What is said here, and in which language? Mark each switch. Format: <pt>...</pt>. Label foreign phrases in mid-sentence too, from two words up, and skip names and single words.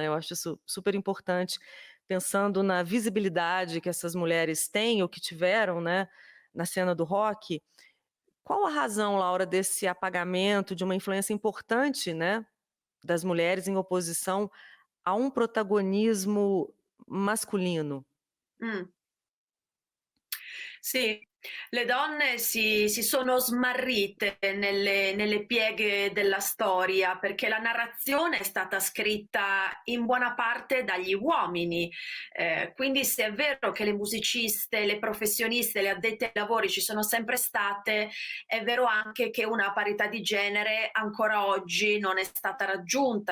<pt>Eu acho isso super importante, pensando na visibilidade que essas mulheres têm ou que tiveram, né, na cena do rock. Qual a razão, Laura, desse apagamento de uma influência importante, né, das mulheres em oposição a um protagonismo masculino? Mh.</pt> <it>Sì, le donne si sono smarrite nelle pieghe della storia, perché la narrazione è stata scritta in buona parte dagli uomini. Quindi se è vero che le musiciste, le professioniste, le addette ai lavori ci sono sempre state, è vero anche che una parità di genere ancora oggi non è stata raggiunta.</it>